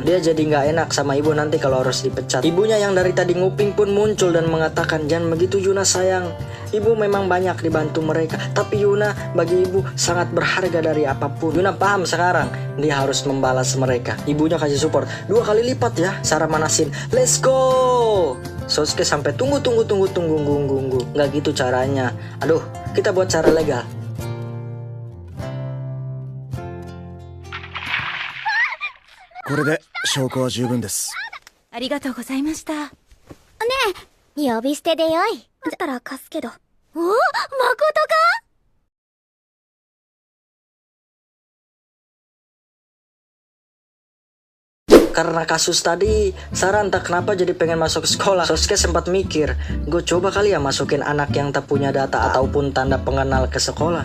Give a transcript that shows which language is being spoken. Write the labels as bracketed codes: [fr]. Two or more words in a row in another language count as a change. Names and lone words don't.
[id] Dia jadi nggak enak sama ibu nanti kalau harus dipecat. Ibunya yang dari tadi nguping pun muncul dan mengatakan, jangan begitu Yuna sayang. Ibu memang banyak dibantu mereka, tapi Yuna bagi ibu sangat berharga dari apapun. Yuna paham sekarang, dia harus membalas mereka. Ibunya kasih support 2 kali lipat ya. Sarah manasin, [en] let's go. [id] Sosuke sampai tunggu. Nggak gitu caranya. Aduh, kita buat cara legal. [ja] これで証拠は十分です。ありがとうございました。ねえ、呼び捨てでよい。だったら貸すけど。お、誠か？ [id] Karena kasus tadi, Sarah entah kenapa jadi pengen masuk sekolah. Sosuke sempat mikir, gue coba kali ya masukin anak yang tak punya data ataupun tanda pengenal ke sekolah.